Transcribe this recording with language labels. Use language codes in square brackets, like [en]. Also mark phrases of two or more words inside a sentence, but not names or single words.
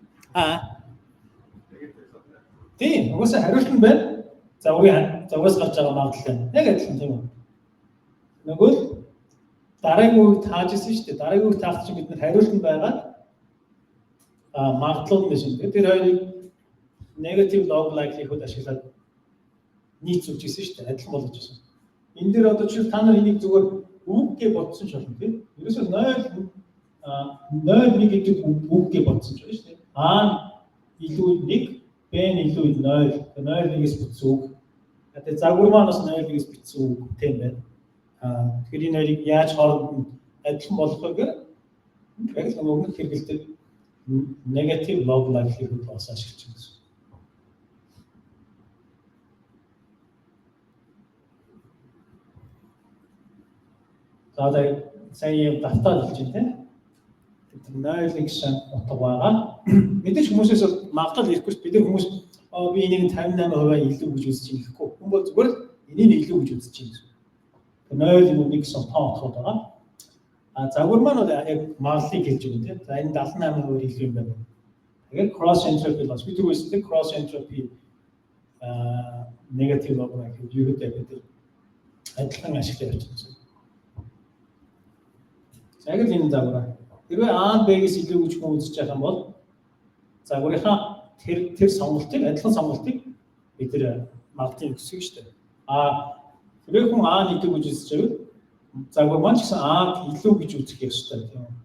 [mn] Тийм, угаасаа хариулт нь байна. Загвараас гарч байгаа магадлал яг адилхан тийм үү. Нөгөө дараагийн үгийг тааж ирсэн шүү дээ. Дараагийн үгийг таах чинь бид нар хариулт нь байгаа магадлал нь биш. Тэр хоёрыг [en] negative log likelihood [mn] ашиглаад нийцүүлж ирсэн шүү дээ. Адилхан болгож ирсэн. Энэ дээр одоо чи та нар энийг зүгээр үг гэж бодсон ч болно тийм. Ерөөсөө 0 1 гэдэг үг гэж бодсон ч байна шүү дээ. илүү 1 B илүү 0 0-ээс бүтсэн үг. Тэгээд загвар маань бас 0-ээс бүтсэн үг тийм байна. Тэгэхээр энэ хоёрыг яаж хооронд адилхан болгохыг яг л өмнөх хэрэгэлдэг [en] negative log likelihood [mn] бас ашиглаж байна. За сайн давтаад хэлж байна тийм. 0 гэсэн утга байгаа. Мэдээж хүмүүсээс магадлал ирэхгүй бид нар хүмүүс би энийг 58% илүү гэж үзэж байгаа гэхгүй. Хүн бол зүгээр энийг илүү гэж үзэж байгаа. 0 1 гэсэн тоо утгууд байгаа. Загвар маань бол яг магадлалыг хэлж байгаа тийм. За энэ 78% илүү юм байна. Тэгээд [en] cross entropy loss [mn] бид нар үстэй [en] cross entropy negative log likelihood [mn] юу гэдэг бид адилхан ашиглаж байна. Яг л энэ загвар. Хэрвээ А Б-гээс илүү гэж хүн үзэж байгаа юм бол загварынхаа тэр сонголтыг адилхан сонголтыг бид нэр магадлалын өсөж шүү дээ. Хэрвээ хүн А илүү гэж үзэж байвал загвар маань ч гэсэн А илүү гэж үзэх ёстой тийм үү.